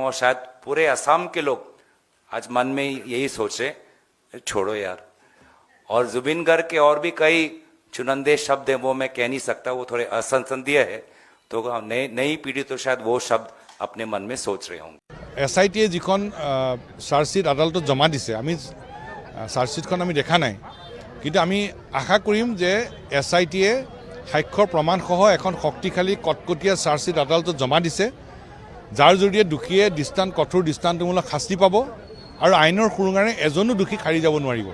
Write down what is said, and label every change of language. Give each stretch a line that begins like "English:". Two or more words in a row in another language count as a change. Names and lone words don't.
Hindi: और शायद पूरे असम के लोग आज मन में यही सोचे छोड़ो यार। और जुबिन गार्ग के और भी कई चुनिंदे शब्द हैं, वो मैं कह नहीं सकता, वो थोड़े असंसदीय है। तो नई पीढ़ी तो शायद वो शब्द अपने मन में सोच रहे होंगे।
Assamese: SITয়ে যিখন চাৰ্জশ্বিট আদালতত জমা দিছে, আমি চাৰ্জশ্বিটখন আমি দেখা নাই, কিন্তু আমি আশা কৰিম যে SITয়ে সাক্ষ্যৰ প্ৰমাণসহ এখন শক্তিশালী কটকটীয়া চাৰ্জশ্বিট আদালতত জমা দিছে, যাৰ জৰিয়তে দোষীয়ে কঠোৰ দৃষ্টান্তমূলক শাস্তি পাব আৰু আইনৰ সুৰুঙাৰে এজনো দোষী খাৰি যাব নোৱাৰিব।